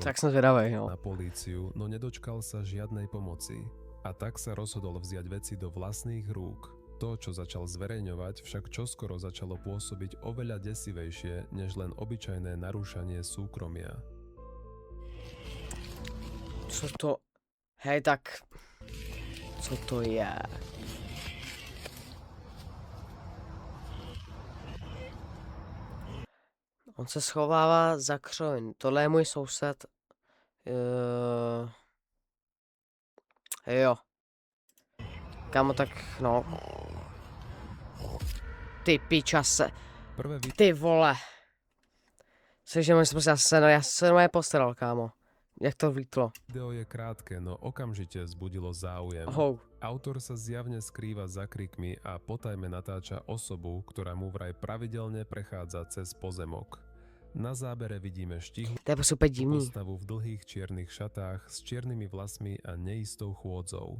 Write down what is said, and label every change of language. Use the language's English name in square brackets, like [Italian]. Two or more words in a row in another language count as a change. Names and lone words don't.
[Czech] Tak jsem zvědavý, no. [Slovak] na políciu, no nedočkal sa žiadnej pomoci. A tak sa rozhodol vziať veci do vlastných rúk. To, čo začal zverejňovať, však čoskoro začalo pôsobiť oveľa desivejšie, než len obyčajné narúšanie súkromia. [Czech] Co to? Hej, tak... Co to je? On se schovává za křoň. Tohle je můj soused. Jo. Kámo, tak no. Ty pičase. [Slovak] Prvé [Czech] Ty vole. Cože, já se normálně postaral, kámo. Jak to vlítlo. [Slovak] video je krátke, no okamžite vzbudilo záujem. Hou. Autor sa zjavne skrýva za krikmi a potajme natáča osobu, ktorá mu vraj pravidelne prechádza cez pozemok. Na zábere vidíme štihlú [Czech] To je prostě úplně divný. [Slovak] postavu v dlhých čiernych šatách s čiernymi vlasmi a neistou chôdzou.